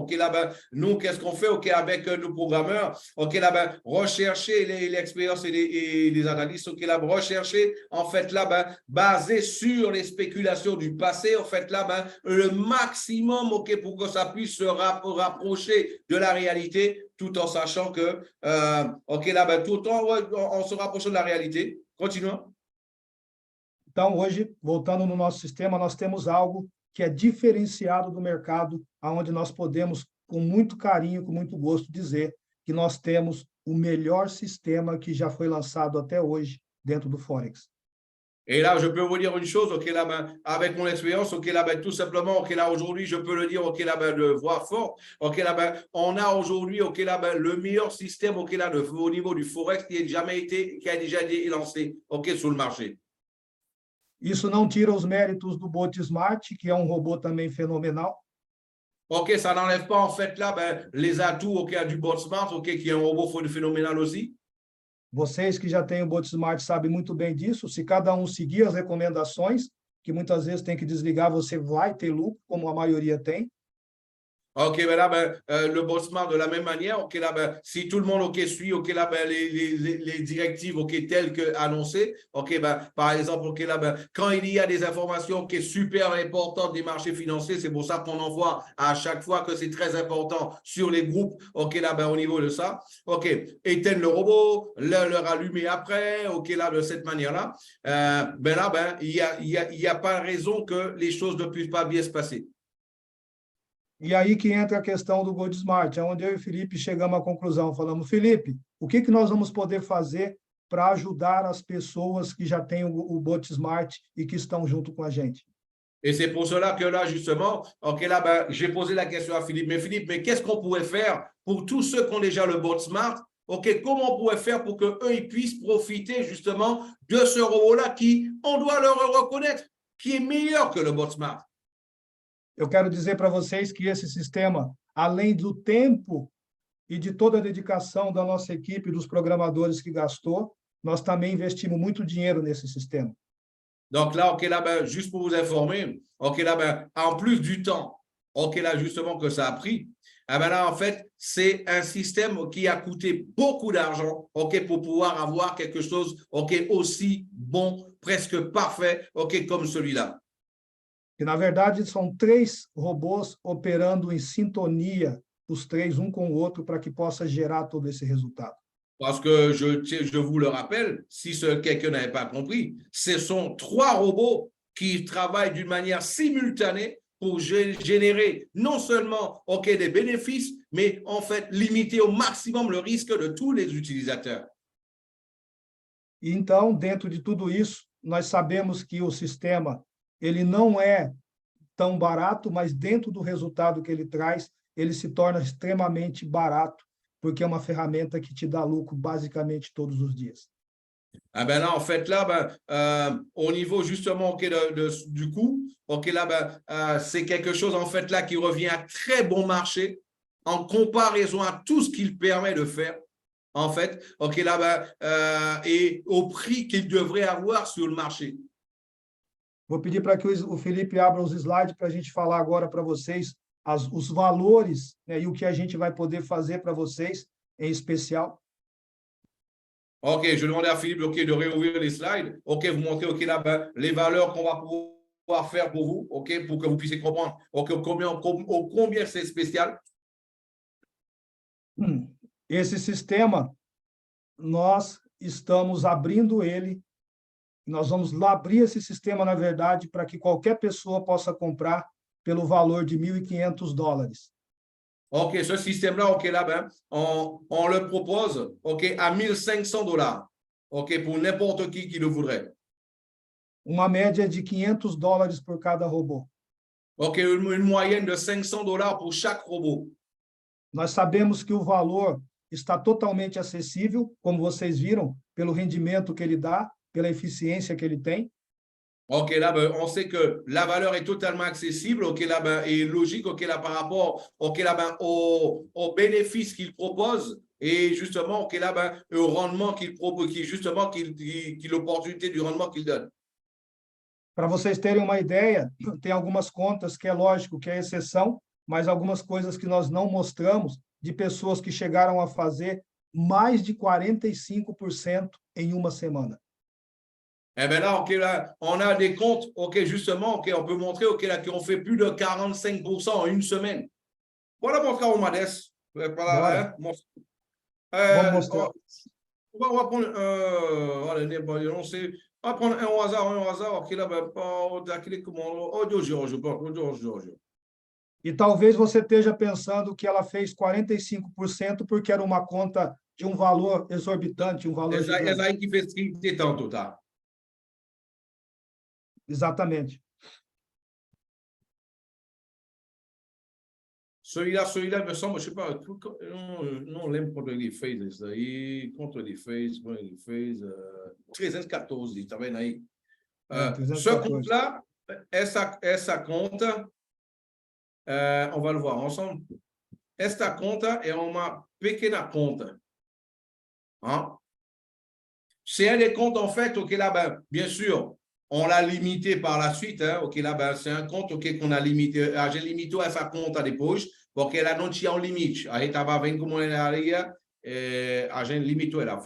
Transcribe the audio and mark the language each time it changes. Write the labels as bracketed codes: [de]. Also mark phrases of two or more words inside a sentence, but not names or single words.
[fr] OK, là, ben, nous, qu'est-ce qu'on fait? OK, avec nos programmeurs, OK, là, ben, rechercher l'expérience et les analystes, OK, là, ben, rechercher, en fait, là, ben, basé sur les spéculations du passé, en fait, là, ben, le maximum, OK, pour que ça puisse se rapprocher de la réalité, tout en sachant que, OK, là, ben, tout en se rapprochant de la réalité. Continuons. [pt] Então, hoje, voltando no nosso sistema, nós temos algo que é diferenciado do mercado, onde nós podemos, com muito carinho, com muito gosto, dizer que nós temos o melhor sistema que já foi lançado até hoje dentro do Forex. [fr] Et là, je peux vous dire une chose, OK, là, ben, avec mon expérience, OK, là, ben, tout simplement, OK, là, aujourd'hui, je peux le dire, OK, là, ben, de voix forte, OK, là, ben, on a aujourd'hui, OK, là, ben, le meilleur système, OK, là, au niveau du Forex qui a déjà été lancé, OK, sur le marché. [pt] Isso não tira os méritos do Bot Smart, que é um robô também fenomenal. [fr] OK, ça n'enlève pas, en fait, là, ben, les atouts, OK, du Bot Smart, OK, qui est un robot phénoménal aussi. [pt] Vocês que já têm o Bot Smart sabem muito bem disso. Se cada um seguir as recomendações, que muitas vezes tem que desligar, você vai ter lucro, como a maioria tem. [fr] OK, ben là, ben, le Bot-Smart de la même manière, OK, là, ben, si tout le monde, OK, suit, OK, là, ben, les directives, OK, telles qu'annoncées, OK, ben, par exemple, OK, là, ben, quand il y a des informations, OK, super importantes des marchés financiers, c'est pour ça qu'on envoie à chaque fois que c'est très important sur les groupes, OK, là, ben, au niveau de ça, OK, éteindre le robot, le rallumer après, OK, là, de cette manière-là, ben là, ben, il y a pas raison que les choses ne puissent pas bien se passer. [pt] E aí que entra a questão do Gold Smart, onde eu e o Felipe chegamos à conclusão, falamos, Felipe, o que nós vamos poder fazer para ajudar as pessoas que já têm o Bot Smart e que estão junto com a gente? [fr] Et c'est pour cela que là, justement, OK, là, ben, j'ai posé la question à Philippe. Mais Philippe, mais qu'est-ce qu'on pourrait faire pour tous ceux qui ont déjà le Bot Smart? OK, comment on pourrait faire pour qu'eux, ils puissent profiter justement de ce robot-là qui, on doit leur reconnaître, qui est meilleur que le Bot Smart? [pt] Eu quero dizer para vocês que esse sistema, além do tempo e de toda a dedicação da nossa equipe, dos programadores que gastou, nós também investimos muito dinheiro nesse sistema. [fr] Donc là, OK, là, ben, juste pour vous informer, OK, là, ben, en plus du temps, OK, là, justement, que ça a pris, eh ben là, en fait, c'est un système qui a coûté beaucoup d'argent, OK, pour pouvoir avoir quelque chose, OK, aussi bon, presque parfait, OK, comme celui-là. [pt] E, na verdade, são 3 robôs operando em sintonia, os 3, um com o outro, para que possa gerar todo esse resultado. [fr] Parce que je vous le rappelle, si quelqu'un n'avait pas compris, ce sont 3 robots qui travaillent d'une manière simultanée pour générer non seulement des bénéfices, mais en fait limiter au maximum le risque de tous les utilisateurs. [pt] E então, dentro de tudo isso, nós sabemos que o sistema ele não é tão barato, mas dentro do resultado que ele traz, ele se torna extremamente barato, porque é uma ferramenta que te dá lucro basicamente todos os dias. [fr] Ah ben là, en fait, là, ben, au niveau justement du coût, là, ben, c'est quelque chose en fait là qui revient à très bon marché en comparaison à tout ce qu'il permet de faire, en fait, là, ben, et au prix qu'il devrait avoir sur le marché. [pt] Vou pedir para que o Felipe abra os slides para a gente falar agora para vocês os valores, né, e o que a gente vai poder fazer para vocês em especial. [fr] OK, je vais demander à Philippe de réouvrir les slides. OK, vous montrez là, ben, les valeurs qu'on va pouvoir faire pour vous, OK, pour que vous puissiez comprendre combien c'est spécial. [pt] Esse sistema, nós estamos abrindo ele Nós vamos lá abrir esse sistema, na verdade, para que qualquer pessoa possa comprar pelo valor de $1.500. [fr] OK, ce système-là, OK, là, ben, on le propose, OK, à $1.500, OK, pour n'importe qui le voudrait. [pt] Uma média de $500 por cada robô. [fr] OK, une moyenne de $500 pour chaque robot. [pt] Nós sabemos que o valor está totalmente acessível, como vocês viram, pelo rendimento que ele dá, pela eficiência que ele tem. [fr] OK, là, ben, on sait que la valeur est totalement accessible, OK, là, ben, et logique, OK, là, par rapport, OK, là, ben, aux bénéfices qu'il propose et justement, OK, là, ben, au rendement qu'il propose, justement, l'opportunité du rendement qu'il donne. [pt] Para vocês terem uma ideia, tem algumas contas que é lógico que é exceção, mas algumas coisas que nós não mostramos de pessoas que chegaram a fazer mais de 45% em uma semana. [fr] Eh bien là, OK, là, on a des comptes, OK, justement, OK, on peut montrer, OK, là, qui ont fait plus de 45% en une semaine. Voilà mon cas au Madès. [pt] Bora. Vamos mostrar. [fr] On va prendre, allez, on sait, on va prendre un hasard, OK, là, ben, Giorgio. [pt] E talvez você esteja pensando que ela fez 45% porque era uma conta de um valor exorbitante, um valor Essa gigante. aí que fez 30 tanto, tá? Exatamente. [fr] Celui-là, me semble, je ne sais pas, [pt] não lembro quanto ele fez isso aí, quanto ele fez, 314, está vendo aí? [fr] Ce [pt] 314. [fr] compte-là, [pt] essa conta, [fr] on va le voir ensemble. [pt] Esta conta é uma pequena conta. Hein? [fr] C'est un des comptes, en fait, OK, là, ben, bien sûr, on l'a limité par la suite. Hein, OK, là, ben, c'est un compte OK, qu'on a limité. J'ai limité [pt] essa conta depois, porque ela não tinha um limite. A gente estava vendo como ela ia, a gente limitou ela.